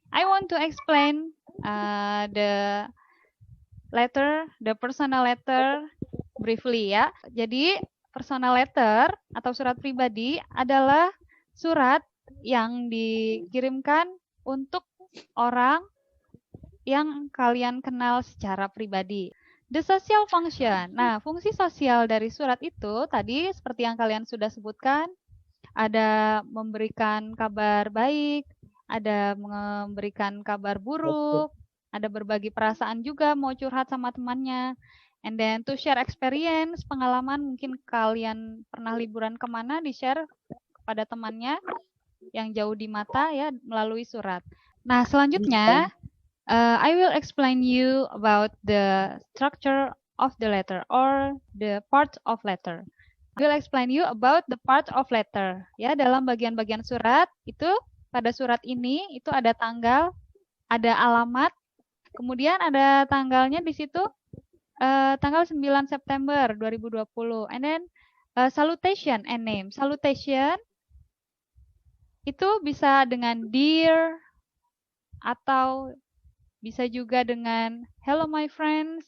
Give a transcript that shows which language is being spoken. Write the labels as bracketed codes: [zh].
[en] I want to explain the personal letter briefly ya. [id] Jadi personal letter atau surat pribadi adalah surat yang dikirimkan untuk orang yang kalian kenal secara pribadi. [en] The social function. [id] Nah, fungsi sosial dari surat itu tadi seperti yang kalian sudah sebutkan, ada memberikan kabar baik, ada memberikan kabar buruk, ada berbagi perasaan juga, mau curhat sama temannya. [en] And then to share experience, [id] pengalaman, mungkin kalian pernah liburan kemana, di-share kepada temannya yang jauh di mata ya melalui surat. Nah, selanjutnya [en] I will explain you about the structure of the letter or the part of letter. I will explain you about the part of letter. [id] Ya, dalam bagian-bagian surat itu pada surat ini itu ada tanggal, ada alamat, kemudian ada tanggalnya di situ tanggal 9 September 2020. [en] And then salutation and name. Salutation [id] itu bisa dengan [en] dear [id] atau bisa juga dengan [en] hello my friends.